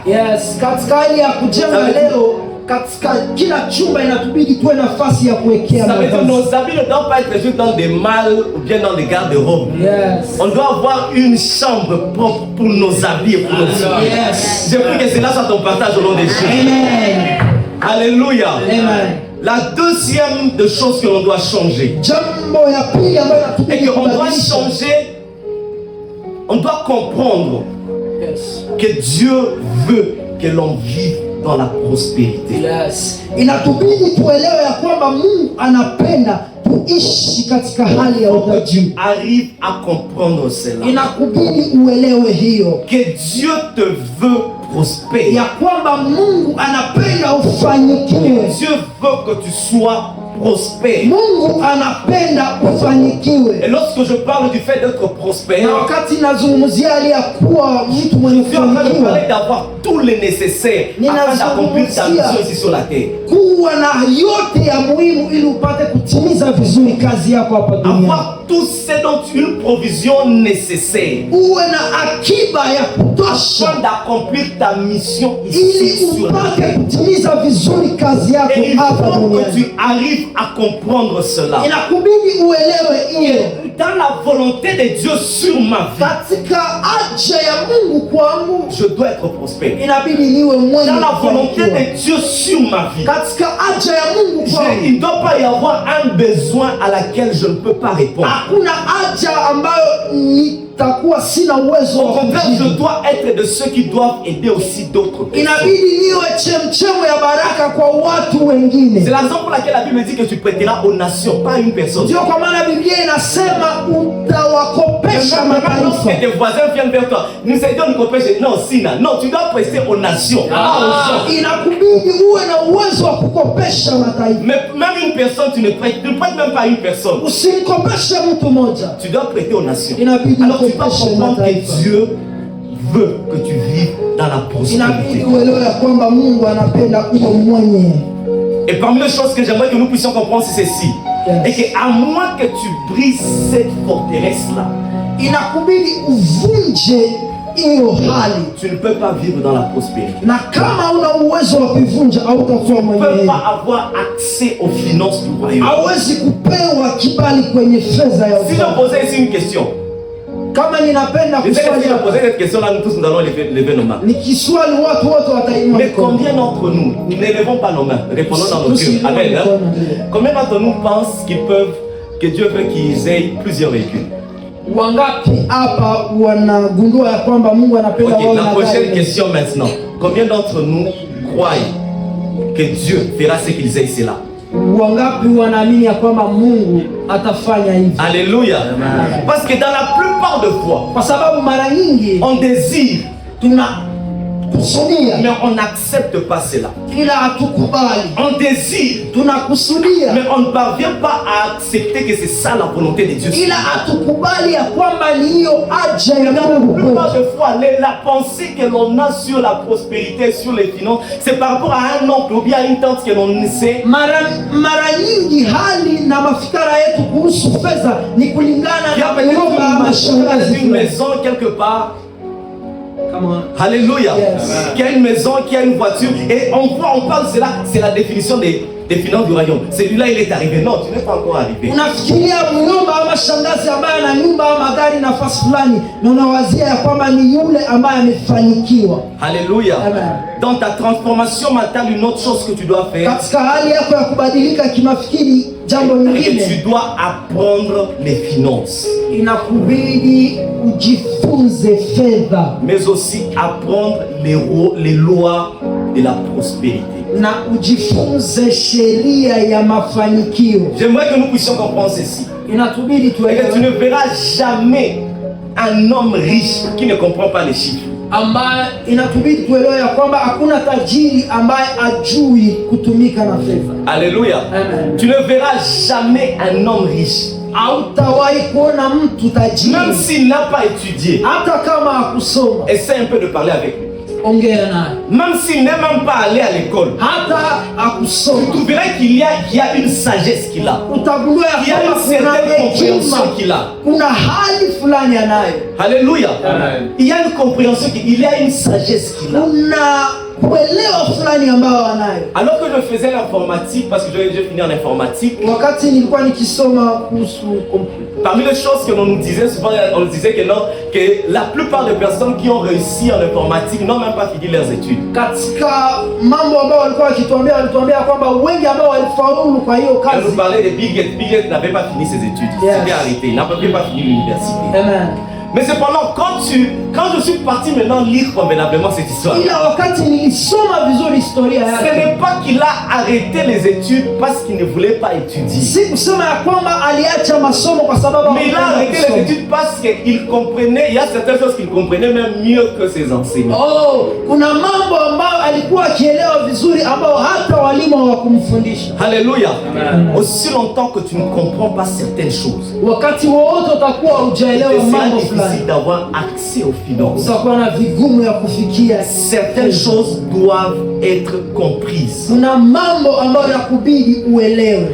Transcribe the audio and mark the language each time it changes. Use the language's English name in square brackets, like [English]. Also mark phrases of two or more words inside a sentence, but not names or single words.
[Swahili] Yes, katika hali ya kujenga leo, katika kila chumba inatubidi tuwe nafasi ya kuwekea [French] Ça veut dire que [Swahili] mavazi. [French] nos habits ne doivent pas être juste dans des malles ou bien dans des garde-robes. Yes. On doit avoir une chambre propre pour nos habits et pour nos habits. Yes. Je prie que cela soit ton partage au nom de Jésus. Amen. Alléluia. Amen. La deuxième des choses que l'on doit changer, [Swahili] Jambo ya pili ambayo [French] et [Swahili] inatubidi [French] qu'on doit [Swahili] kubadilisha. [French] changer, on doit comprendre Yes. que Dieu veut que l'on vive dans la prospérité. Yes. [Swahili] Inatubidi tuelewe ya kwamba Mungu anapenda tuishi katika hali ya utajiri. [French] Arrive à comprendre cela. [Swahili] Inakubidi uelewe hiyo. [French] Que Dieu te veut prospères. [Swahili] ya kwamba Mungu anapenda ufanikiwe. [French] Dieu veut que tu sois prospère. [Swahili] Mungu anapenda ufanikiwe. [French] Et lorsque je parle du fait d'être prospère, [Swahili] Na wakati nazungumzia hali ya kuwa mtu mwenye [French] je suis en train de [Swahili] kufanikiwa, [French] parler d'avoir tous les nécessaires afin d'accomplir ta mission ici sur la terre. [Swahili] kuwa na yote ya muhimu ili upate kutimiza vizuri kazi yako hapa duniani. [French] Avoir tout ce dont une provision nécessaire [Swahili] Uwe na akiba ya kutosha [French] afin d'accomplir ta mission ici [Swahili] ili [French] sur la [Swahili] upate [French] terre. [Swahili] kutimiza vizuri kazi yako [French] Et il [Swahili] hapa [French] faut que [Swahili] duniani. [French] tu arrives à comprendre cela. [Swahili] Inakubidi uelewe hiyo. [French] Dans la volonté de Dieu sur ma vie, [Swahili] Katika haja ya Mungu kwangu, [French] je dois être prospère. [Swahili] inabidi niwe mwenye [French] Dans la volonté [Swahili] kufanikiwa. [French] de Dieu sur ma vie, [Swahili] Katika haja ya Mungu kwangu, [French] il ne doit pas y avoir un besoin à laquelle je ne peux pas répondre. [Swahili] hakuna haja ambayo nitakuwa sina uwezo [French] Au [Swahili] wa [French] contraire, je [Swahili] kujibu. [French] dois être de ceux qui doivent aider aussi d'autres personnes. [Swahili] Inabidi niwe chemchemo ya baraka kwa watu wengine. [French] C'est la raison pour laquelle la Bible dit que tu prêteras aux nations, pas à une personne. [Swahili] Ndio kwa maana Biblia inasema utawakopesha [French] Maintenant, lorsque [Swahili] mataifa. [French] tes voisins viennent vers toi, nous aidons nous copêcher. Non, Sina, non, tu dois prêter aux nations, pas aux gens. [Swahili] Inakubidi uwe na uwezo wa kukopesha mataifa. [French] Mais même une personne, tu ne prêtes même pas à une personne. [Swahili] Usimkopeshe mtu mmoja. [French] Tu dois prêter aux nations. [Swahili] Inabidi [French] Alors tu dois [Swahili] ukopeshe [French] comprendre que [Swahili] mataifa. [French] Dieu veut que tu vives dans la [Swahili] Inabidi [French] prospérité. [Swahili] uelewe ya kwamba Mungu anapenda uwe mwenye. [French] Et parmi les choses que j'aimerais que nous puissions comprendre, c'est ceci. Yes. Et qu'à moins que tu brises cette forteresse-là, [Swahili] Inakubidi uvunje hiyo hali, [French] tu ne peux pas vivre dans la prospérité. [Swahili] na kama una uwezo wa kuivunja hautakuwa [French] Tu ne peux [Swahili] mwenye. [French] pas avoir accès aux finances du royaume. [Swahili] Hawezi kupewa kibali kwenye fedha ya [French] Si je [Swahili] ufalme. [French] posais ici une question, [Swahili] Kama ninapenda [French] je sais que [Swahili] kuswali [French] si je [Swahili] hapa, [French] posais cette question-là, nous tous nous allons lever nos mains. [Swahili] nikiswali watu wote watainua [French] Mais [Swahili] mikono. [French] combien d'entre nous, nous n'élevons pas nos mains, répondons dans nos [Swahili] Tusiinue [French] cœurs. Amen. Hein? [Swahili] mikono, ndio. [French] Combien d'entre nous pensent que Dieu veut qu'ils aient plusieurs véhicules? [Swahili] Wangapi hapa wanagundua ya kwamba Mungu anapenda [French] Ok, [Swahili] wao [French] la [Swahili] na [French] prochaine [Swahili] gari? [French] question maintenant. Combien d'entre nous croient que Dieu fera ce qu'ils aient cela? [Swahili] Wangapi wanaamini ya kwamba Mungu atafanya hivi? [French] Alléluia. Parce que dans la plupart de fois, [Swahili] Kwa sababu mara nyingi [French] on désire, [Swahili] tunakusudia [French] mais on n'accepte pas cela. [Swahili] ila hatukubali. [French] On désire, [Swahili] Tunakusudia [French] mais on ne parvient pas à accepter que c'est ça la volonté de Dieu. [Swahili] ila hatukubali ya kwamba ni hiyo haja ya [French] Dans [Swahili] Mungu [French] la plupart [Swahili] kwetu. [French] des fois, la pensée que l'on a sur la prospérité, sur les finances, c'est par rapport à un oncle ou bien à une tante que l'on sait. [Swahili] Mara nyingi hali na mafikara yetu kuhusu fedha ni kulingana [French] Qui a [Swahili] na [French] peut-être [Swahili] kuomba ama shangazi [French] une [Swahili] fulani. [French] maison quelque part. [Swahili] Kama [French] Alléluia. Yes. Qui a une maison, qui a une voiture. Et on parle de cela, c'est la définition des finances du royaume. Celui-là, il est arrivé. Non, tu n'es pas encore arrivé. [Swahili] unafikiria mnyumba ama shangazi ambaye ana nyumba ama gari nafasi fulani, na unawazia ya kwamba ni yule ambaye amefanikiwa. [French] Alléluia. Amen. Dans ta transformation mentale, une autre chose que tu dois faire, [Swahili] Katika hali yako ya kubadilika kimafikiri, jambo [French] c'est que [Swahili] lingine [French] tu dois apprendre les finances. [Swahili] inakubidi ujifunze fedha [French] Mais aussi apprendre les lois de la prospérité. [Swahili] na ujifunze sheria ya mafanikio. [French] J'aimerais que nous puissions comprendre ceci. [Swahili] Inatubidi [French] Et que tu ne [Swahili] tuelewe [French] verras jamais un homme riche qui ne comprend pas les chiffres. [Swahili] ambaye inatubidi tuelewe ya kwamba hakuna tajiri ambaye ajui kutumika na fedha. [French] Alléluia. Amen. Tu ne verras jamais un homme riche, [Swahili] Hautawahi kuona mtu tajiri [French] même s'il n'a pas étudié. [Swahili] hata kama hakusoma. [French] Essaie un peu de parler avec lui. [Swahili] Ongea naye [French] Même s'il n'est même pas allé à l'école. [Swahili] hata hakusoma, [French] Tu verras qu'il y a une sagesse qu'il a. [Swahili] utagundua ya [French] Il y a [Swahili] kwamba [French] une [Swahili] kuna [French] certaine [Swahili] hekima, [French] compréhension qu'il a. [Swahili] kuna hali fulani anayo, [French] Alléluia. Amen. Il y a une compréhension qu'il y a une sagesse qu'il a. [Swahili] kuna kuelewa fulani ambayo anayo. [French] Alors que je faisais l'informatique, parce que j'ai fini en informatique, [Swahili] Wakati nilikuwa nikisoma kuhusu kompyuta, [French] parmi les choses que l'on nous disait souvent, on nous disait que non, que la plupart des personnes qui ont réussi en informatique n'ont même pas fini leurs études. [Swahili] katika mambo ambayo walikuwa walituambia kwamba wengi ambao walifaulu kwa hiyo [French] Quand nous [Swahili] kazi. [French] parlait de Bill Gates n'avait pas fini ses études. Il Yes. s'était arrêté, il n'avait pas fini l'université. Amen. Mais cependant, quand je suis parti maintenant lire convenablement cette histoire, [Swahili] ila wakati nilisoma vizuri historia [French] ce [Swahili] yake, [French] n'est pas qu'il a arrêté les études parce qu'il ne voulait pas étudier. [Swahili] si kusema ya kwamba aliacha masomo kwa sababu [French] Mais il a arrêté les études parce qu'il comprenait, il y a certaines choses qu'il comprenait même mieux que ses enseignants. [Swahili] Oh, kuna mambo ambayo alikuwa akielewa vizuri ambao hata walimu hawakumfundisha. [French] Alléluia. Aussi longtemps que tu ne comprends pas certaines choses, [Swahili] Wakati wowote utakuwa hujaelewa [French] c'est [Swahili] mambo [French] difficile [Swahili] fulani, [French] d'avoir accès aux finances. [Swahili] utakuwa na vigumu ya kufikia. [French] Certaines choses doivent être comprises. [Swahili] Kuna mambo ambayo yakubidi uelewe.